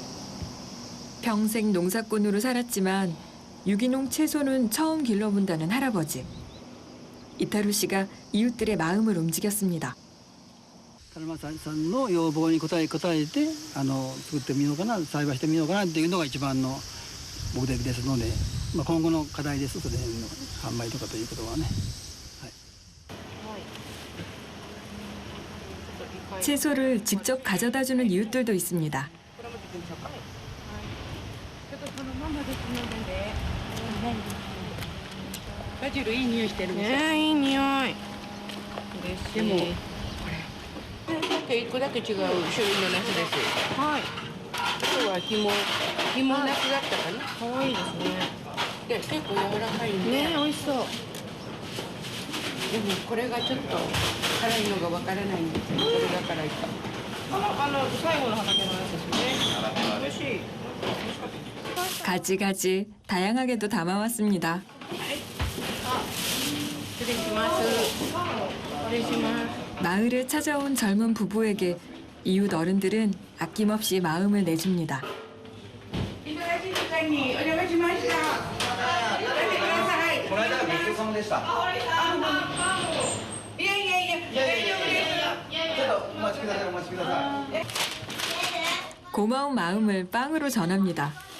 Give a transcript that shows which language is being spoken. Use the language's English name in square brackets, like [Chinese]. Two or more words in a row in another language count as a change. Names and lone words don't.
[Korean] 평생 농사꾼으로 살았지만 유기농 채소는 처음 길러본다는 할아버지. 이타루 씨가 이웃들의 마음을 움직였습니다. [Japanese] 田沼さんの要望に応えて作ってみようかな、栽培してみようかなっていうのが一番の目的ですので、今後の課題です。それの販売とかということはね。 [Korean] 채소를 직접 가져다주는 이웃들도 있습니다. [Japanese] バジルいい匂いしてるでしょ。いい匂い。でもこれさっき1個だけ違う種類のナスです。はい。今日は紐ナスだったかな。可愛いですね。で結構柔らかいんで。ね、美味しそう。でもこれがちょっと辛いのがわからないんですよ。これが辛いか。最後の畑のやつですね。美味しい。 [Korean] 가지가지 다양하게도 담아왔습니다. [Japanese] 失礼します。失礼します。 [Korean] 마을에 찾아온 젊은 부부에게 이웃 어른들은 아낌없이 마음을 내줍니다. [Japanese] いただき会にお邪魔しました。この間はごちそうさまでした。いやいやいや、大丈夫です。ちょっとお待ちください、お待ちください。 [Korean] 고마운 마음을 빵으로 전합니다.